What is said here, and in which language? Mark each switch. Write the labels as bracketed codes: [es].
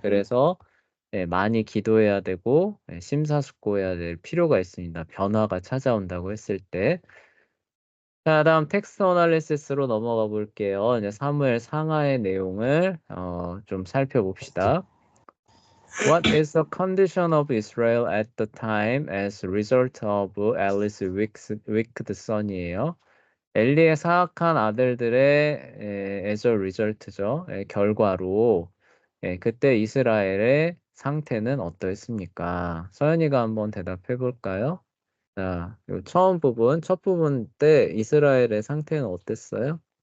[ko] 그래서 많이 기도해야 되고 심사숙고해야 될 필요가 있습니다. 변화가 찾아온다고 했을 때. 자, 다음 텍스트 어널리시스로 넘어가 볼게요. 이제 사무엘 상하의 내용을 좀 살펴봅시다. [en] What is the condition of Israel at the time as a result of Eli's wicked son이에요. [ko] 엘리의 사악한 아들들의 [en] as a result [ko] 죠. 결과로 그때 이스라엘의 상태는 어떠했습니까? 서연이가 한번 대답해 볼까요? 자, 요 처음 부분, 첫 부분 때 이스라엘의 상태는 어땠어요?